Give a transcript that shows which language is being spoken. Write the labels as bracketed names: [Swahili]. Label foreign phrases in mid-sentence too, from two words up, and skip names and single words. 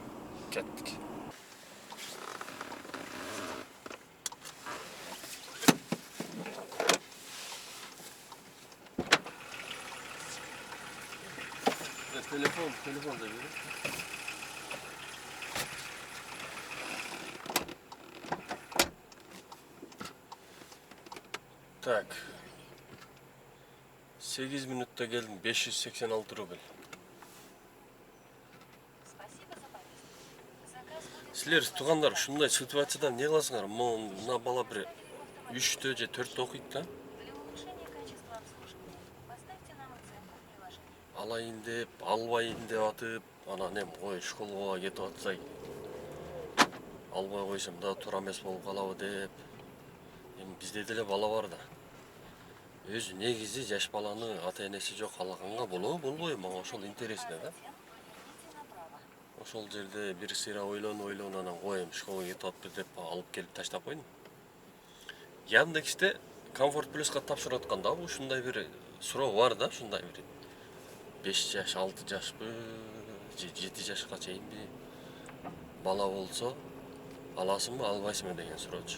[Kyrgyz] Кеттик. Телефон да бери. Так. 8 минутта келдим, 586 рубль. [Russian] Спасибо за поездку. Заказ будет [Kyrgyz] Силер туугандар ушундай ситуацияда эмне кыласыңар? Мына бала бир 3-тө же 4-тө окуйт да. [Russian] Для улучшения качества обслуживания поставьте нам оценку в приложении. [Kyrgyz] Алайын деп, албайын деп атып, анан эми ой школго кетип атсай. Албай койсом да туура эмес болуп калабы деп. Эми бизде деле бала бар да. Өзү негизи жаш баланы ата-энеси жок алаганга болобу, болбойбу? Мага ошол интересно да. [Russian] Идите направо. [Kyrgyz] Ошол жерде бир сыйра ойлонуп анан коем школго кетип атпы деп алып келип таштап койдум. Яндексте Комфорт Плюска тапшырып атканда ушундай бир суроо бар да, ушундай бир 5 жаш, 6 жашпы, же 7 жашка чейинби бала болсо аласыңбы, албайсыңбы деген суроочу.